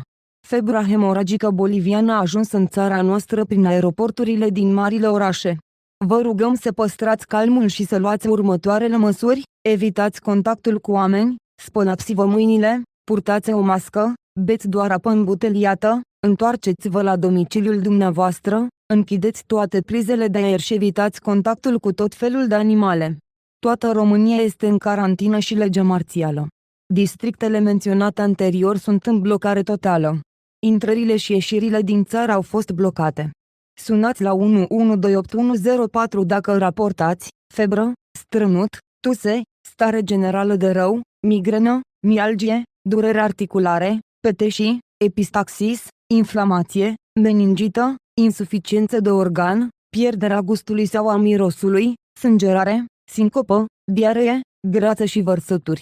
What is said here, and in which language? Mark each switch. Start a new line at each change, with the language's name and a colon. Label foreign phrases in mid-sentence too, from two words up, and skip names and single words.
Romanian: Febra hemoragică boliviană a ajuns în țara noastră prin aeroporturile din marile orașe. Vă rugăm să păstrați calmul și să luați următoarele măsuri: evitați contactul cu oameni, spălați-vă mâinile, purtați o mască, beți doar apă îmbuteliată, întoarceți-vă la domiciliul dumneavoastră, închideți toate prizele de aer și evitați contactul cu tot felul de animale. Toată România este în carantină și lege marțială. Districtele menționate anterior sunt în blocare totală. Intrările și ieșirile din țară au fost blocate. Sunați la 112810 dacă raportați febră, strănut, tuse, stare generală de rău, migrenă, mialgie, durere articulare, peteșii, epistaxis, inflamație, meningită, insuficiență de organ, pierderea gustului sau a mirosului, sângerare, sincopă, diaree, greață și vărsături.